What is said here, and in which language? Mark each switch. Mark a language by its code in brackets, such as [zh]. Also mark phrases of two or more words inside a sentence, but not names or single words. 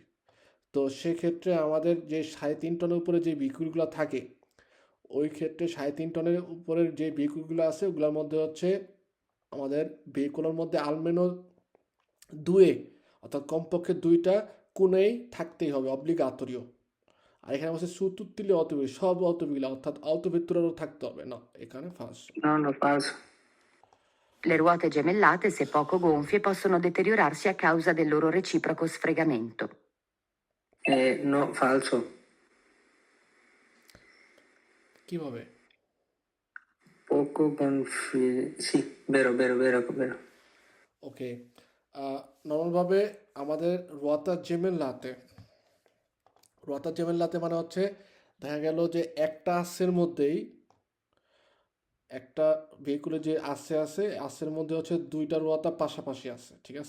[bn] তো সেক্ষেত্রে আমাদের যে 3.5 টনের উপরে যে ভেহিকুলগুলো থাকে, ওই ক্ষেত্রে 3.5 টনের উপরের যে ভেহিকুলগুলো আছে ওগুলোর মধ্যে হচ্ছে আমাদের ভেহিকুলের মধ্যে [it] almeno due, [bn] অর্থাৎ কমপক্ষে 2টা কোণেই থাকতেই হবে, অব্লিগাতরীয়। আর এখানে বলছে [it] su tutti gli autoveicoli, [bn] সব অটোগুলো, অর্থাৎ autovetturero থাকতে হবে না, এখানে ফার্স্ট। [it] No, no, falso. Le ruote gemellate, se poco gonfie, possono deteriorarsi a causa del loro reciproco sfregamento. No, falso. [bn] কিভাবে? [it] Poco sì, vero, vero, vero, vero. [bn] ওকে, নর্মালভাবে আমাদের [it] ruote gemellate [bn] মানে হচ্ছে দেখা গেল যে একটা আসের মধ্যেই, একটা ভেহিকুলে যে আসের মধ্যে হচ্ছে 2টা রোয়াতা পাশাপাশি আছে, ঠিক আছে?